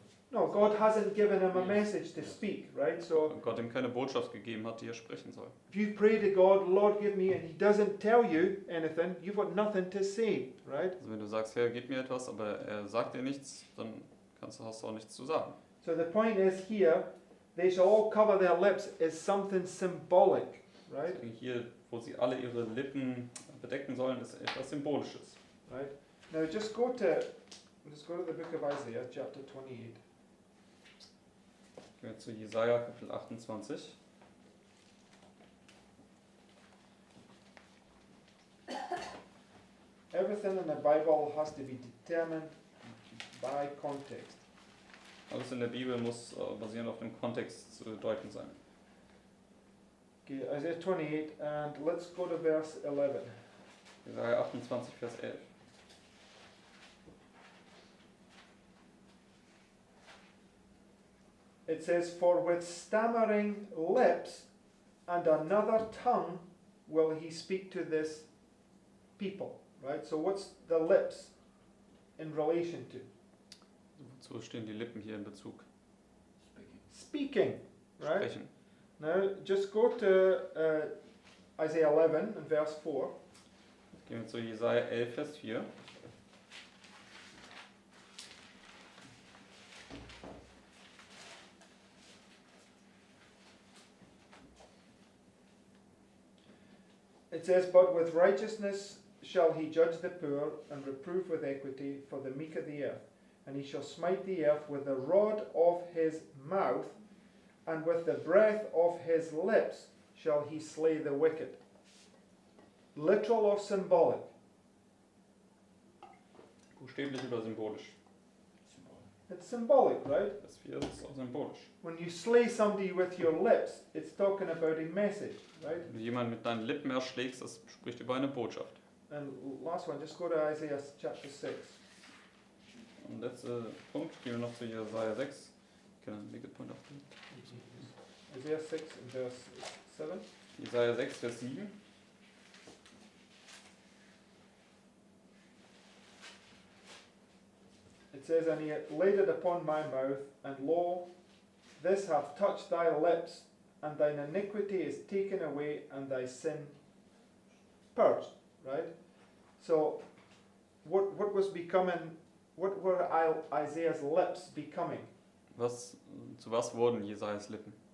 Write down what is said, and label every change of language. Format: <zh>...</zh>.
<en>No, God hasn't given him a message to speak, right? So</en> <de>Weil Gott ihm keine Botschaft gegeben hat, die er sprechen soll.</de> <en>if you pray to God, Lord, give me, and he doesn't tell you anything, you've got nothing to say, right?</en> <de>Also wenn du sagst, Herr, gib mir etwas, aber er sagt dir nichts, dann hast du auch nichts zu sagen.</de> <en>So the point is here, they shall all cover their lips is something symbolic, right?</en> <de>Deswegen hier, wo sie alle ihre Lippen bedecken sollen, ist etwas Symbolisches.</de> <en>Right? Now just go to the book of Isaiah, chapter 28.</en> <de>Gehen wir zu Jesaja, Kapitel 28.</de> <en>Everything in the Bible has to be determined by context.</en> <de>Alles in der Bibel muss basierend auf dem Kontext zu deuten sein.</de> <en>Okay, Isaiah 28, and let's go to verse 11.</en> <de>Jesaja 28, Vers 11.</de> <en>It says, "For with stammering lips and another tongue will he speak to this people." Right? So what's the lips in relation to?</en> <de>Wozu stehen die Lippen hier in Bezug?</de> <en>Speaking. Right?</en> <de>Sprechen.</de> <en>Now just go to Isaiah 11 and verse 4.</en> <de>Gehen wir zu Jesaja 11, Vers 4.</de> <en>It says, "But with righteousness shall he judge the poor, and reprove with equity for the meek of the earth. And he shall smite the earth with the rod of his mouth, and with the breath of his lips shall he slay the wicked." Literal or symbolic?</en> <de>Buchstäblich oder symbolisch?</de> <en>It's symbolic, right?</en> <de>Vers 4 ist auch symbolisch.</de> <en>When you slay somebody with your lips, it's talking about a message, right?</en> <de>Wenn du jemanden mit deinen Lippen erschlägst, das spricht über eine Botschaft.</de> <en>And last one, just go to Isaiah chapter 6.</en> <de>Und letzter Punkt, gehen wir noch zu Jesaja 6.</de> <en>Can I make a point after? Isaiah 6 and verse 7.</en> <de>Jesaja 6, Vers 7.</de> <en>It says, "And he hath laid it upon my mouth, and lo, this hath touched thy lips, and thine iniquity is taken away, and thy sin purged." Right? So, what were Isaiah's lips becoming?</en> <de>Zu was wurden Jesajas Lippen?</de>